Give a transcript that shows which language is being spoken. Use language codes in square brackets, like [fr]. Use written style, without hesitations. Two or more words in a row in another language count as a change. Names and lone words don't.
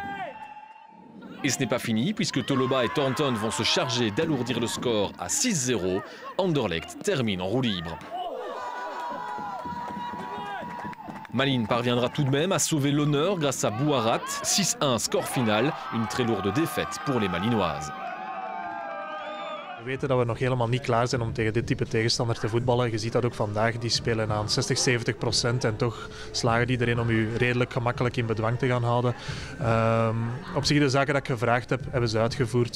[fr] Et ce n'est pas fini puisque Toloba et Thornton vont se charger d'alourdir le score à 6-0. Anderlecht termine en roue libre. Malines parviendra tout de même à sauver l'honneur grâce à Bouarat. 6-1 score final, une très lourde défaite pour les Malinoises. [nl] We weten dat we nog helemaal niet klaar zijn om tegen dit type tegenstander te voetballen. Je ziet dat ook vandaag, die spelen aan 60-70% en toch slagen die erin om u redelijk gemakkelijk in bedwang te gaan houden. Op zich de zaken dat ik gevraagd heb, hebben ze uitgevoerd.